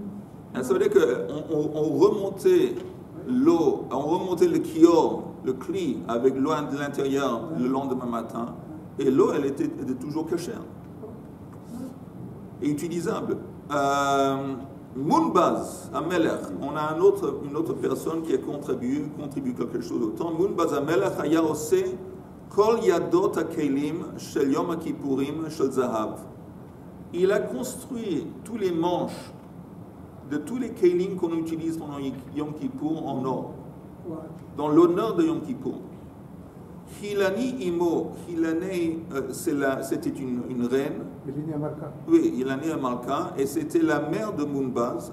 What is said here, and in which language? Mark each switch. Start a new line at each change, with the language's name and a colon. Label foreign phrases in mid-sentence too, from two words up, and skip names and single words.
French: Ça veut dire qu'on remontait l'eau, on remontait le kior, le kli, avec l'eau de l'intérieur le lendemain matin, et l'eau, elle était toujours cachère et utilisable. Mounbaz Amelech, on a une autre personne qui a contribué quelque chose autant.
Hebrew: מונבז המלך היה עושה כל ידות הכלים של יום הכיפורים של זהב.
French: Il a construit tous les manches de tous les kelim qu'on utilise pendant Yom Kippour en or, dans l'honneur de Yom Kippour.
Hebrew: הילני אמו,
French: Hilani, c'était une reine. Oui,
Hebrew: הילני המלכה,
French: et c'était la mère de Mounbaz.